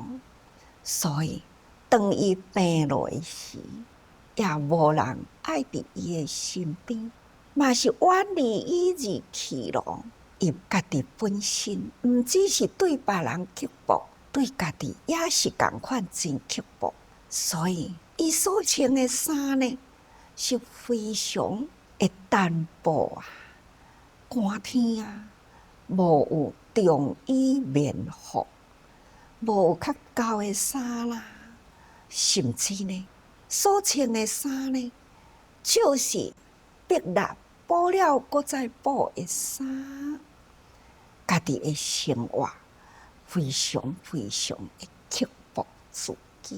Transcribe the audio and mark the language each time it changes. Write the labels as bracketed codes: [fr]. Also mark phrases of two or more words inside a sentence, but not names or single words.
[nan] 所以当伊病落时，也无人爱伫伊的身边，嘛是远离伊而去咯。伊家己本身毋只是对别人刻薄，对家己也是共款真刻薄。所以伊所穿的衫呢，是非常的单薄啊，寒天啊，无有中衣棉服，无有较厚的衫啦，甚至呢，所穿的衫呢，就是白蜡补了搁再补的衫，家己的生活非常非常的刻薄自己。